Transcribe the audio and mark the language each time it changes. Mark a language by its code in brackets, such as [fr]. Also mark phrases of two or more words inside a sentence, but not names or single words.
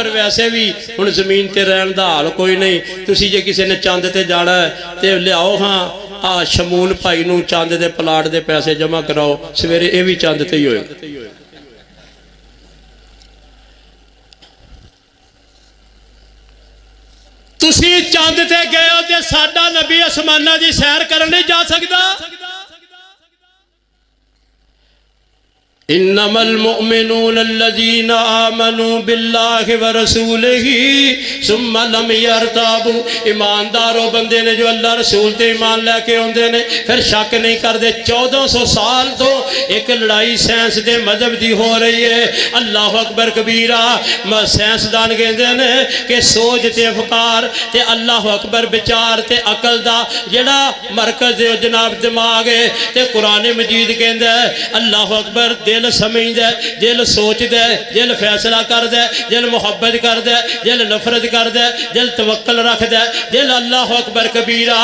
[pa] ویسے بھی ہن زمین تے رہن دا حال کوئی نہیں۔ تسی جے کسی نے چن تے جانا ہے تے لیاؤ ہاں آ شمعون بھائی نوں چن دے پلاٹ دے پیسے جمع کراؤ، سویرے یہ بھی چن تے ہی ہوئے. تسی چن تے گئے ہو تے ساڈا نبی اسماناں دی سیر کرن نہیں جا سکدا. [ar] إنما المؤمنون الذين آمنوا بالله ورسوله ثم لم يرتابوا. [pa] ایمانداروں بندے نے جو اللہ رسول تے ایمان لے کے آؤندے نے فیر شک نہیں کرتے. 1400 سال توں اک لڑائی سائنس دے مذہب دی ہو رہی ہے. [ar] الله أكبر كبيرا. [pa] سائنسدان کہتے نے کہ سوچ تے افکار تے [ar] الله أكبر [pa] وچار تے عقل دا جیہڑا مرکز ہے جناب دماغ ہے. تے قرآن مجید کہتا ہے [ar] الله أكبر [pa] دل سمجھدا، دل سوچدا، دل فیصلہ کردا، دل محبت کردا، دل نفرت کردا، دل توکل رکھدا، دل [ar] الله أكبر كبيرا.